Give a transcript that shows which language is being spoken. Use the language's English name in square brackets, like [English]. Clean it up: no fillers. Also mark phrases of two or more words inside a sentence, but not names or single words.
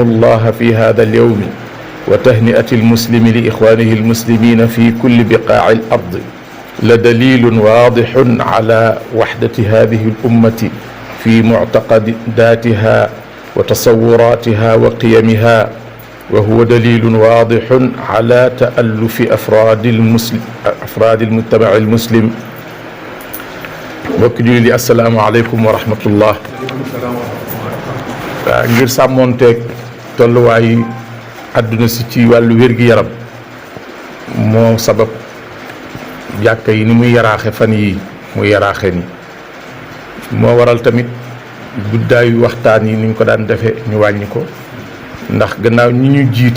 [Arabic] الله في هذا اليوم وتهنئة المسلم لإخوانه المسلمين في كل بقاع الأرض لدليل واضح على وحدة هذه الأمة في معتقداتها وتصوراتها وقيمها وهو دليل واضح على تألف أفراد المجتمع المسلم. [Wolof] mbokk jullit yi [Arabic] السلام عليكم ورحمة الله. [Wolof] ngir sàmmoonteeg tolluwaayu àdduna si ci wàllu wér-gi-yaram moo sabab jàkka yi ni muy yaraaxe fan yi muy yaraaxe ni moo waral tamit guddaayu waxtaan yi ni ñu ko daan defee ñu wàññi ko ndax gannaaw ñi ñu jiite